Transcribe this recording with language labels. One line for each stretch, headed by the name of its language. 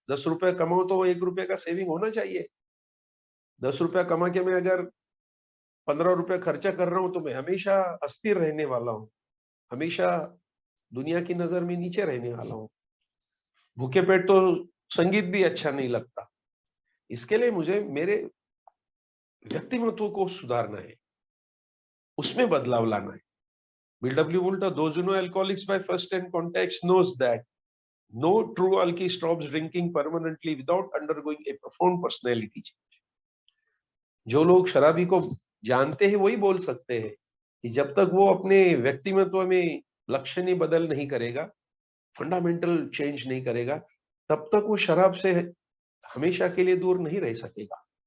Hindi: 10 रुपया कमाओ तो 1 रुपये का सेविंग होना चाहिए। 10 रुपया कमा के मैं अगर 15 रुपया खर्चा कर रहा हूँ, तो मैं हमेशा अस्थिर रहने वाला हूँ, हमेशा दुनिया की नजर में नीचे रहने वाला हूँ। भूखे पेट तो संगीत भी अच्छा नहीं लगता। इसके लिए मुझे मेरे व्यक्तिमत्व को सुधारना है, उसमें बदलाव लाना है।
English: BW
Hindi: बोलता,
English: those who know alcoholics by first hand contacts knows that no true alky stops drinking permanently without undergoing a profound personality change.
Hindi: जो लोग शराबी को जानते हैं वही बोल सकते हैं कि जब तक वो अपने व्यक्तिमत्व में लक्षण बदल नहीं करेगा,
English: fundamental change
Hindi: नहीं करेगा, तब तक वो शराब से हमेशा के लिए दूर नहीं रह सकेगा।